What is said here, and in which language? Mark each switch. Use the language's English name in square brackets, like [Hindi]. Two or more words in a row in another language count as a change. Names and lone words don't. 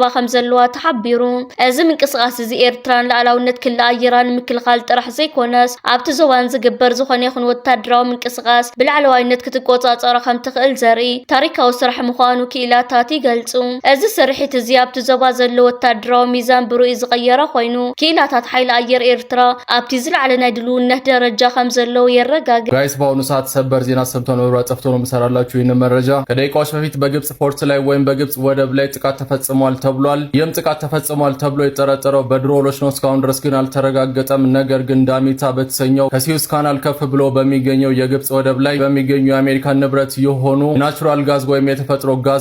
[Tigrinya] ከም ዘለዋ ተሓቢሩ እዚ ምንቅስቃስ እዚ ኤርትራን ላዕላውነት ክልል ኣየራን ምክልኻል ጥራሕ ዘይኮነስ ኣብቲ ዞባን ዝግበር ዝኾነ ይኹን ወታደራዊ ምንቅስቃስ ብላዕለዋይነት ክትቆጻጸሮ ከም ትኽእል ዘርኢ ታሪካዊ ስራሕ ምዃኑ ክኢላታት ይገልጹ እዚ ስርሒት እዚ ኣብቲ ዞባ ዘሎ ወታደራዊ ሚዛን ብሩኢ ዝቀየረ ኮይኑ ክኢላታት ሓይሊ ኣየር ኤርትራ ኣብቲ ዝለዓለ ናይ ድልውነት ደረጃ ከም ዘለው የረጋግጥ [Amharic] ጋይስ በአሁኑ ሰዓት ሰበር ዜና ሰምቶ ነው ረጽፍቶ ነው መሰራላችሁ ይህን መረጃ ከደቂቃዎች በፊት በግብጽ ፖርት ላይ ወይም በግብጽ ወደብ ላይ ጥቃት ተፈጽሟል ተብሏል ይህም ጥቃት ተፈጽሟል ተብሎ የተጠረጠረው በድሮኖች ነው እስካሁን ድረስ ግን አልተረጋገጠም ነገር ግን ዳሚታ በተሰኘው ከሲዩስ ካናል ከፍ ብሎ በሚገኘው የግብጽ ወደብ ላይ በሚገኙ የአሜሪካን ንብረት የሆኑ ናቹራል ጋዝ ወይም የተፈጥሮ ጋዝ